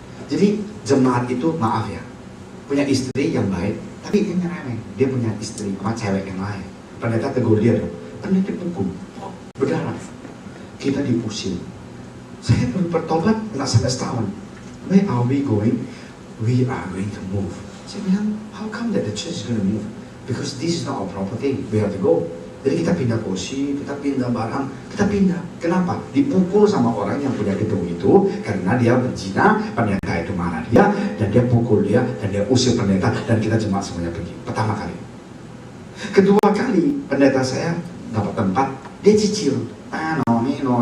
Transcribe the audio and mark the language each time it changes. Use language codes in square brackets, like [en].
[id] Jadi jemaat itu maaf ya, punya istri yang baik, tapi dia ngeremeh. Dia punya istri sama cewek yang lain. Pendeta tegur dia dong. Pendeta pukul, berdarah. Kita diusir. Saya baru bertobat nggak sampai setahun. [en] Where are we going? We are going to move. [id] Saya bilang, [en] how come that the church is going to move? Because this is not our property. We have to go. [id] Jadi kita pindah kursi, kita pindah barang, kita pindah. Kenapa? Dipukul sama orang yang punya gedung itu karena dia berzina, pendeta itu marah dia, dan dia pukul dia, dan dia usir pendeta, dan kita jemaat semuanya pergi. Pertama kali. Kedua kali, pendeta saya dapat tempat, dia cicil. Noni.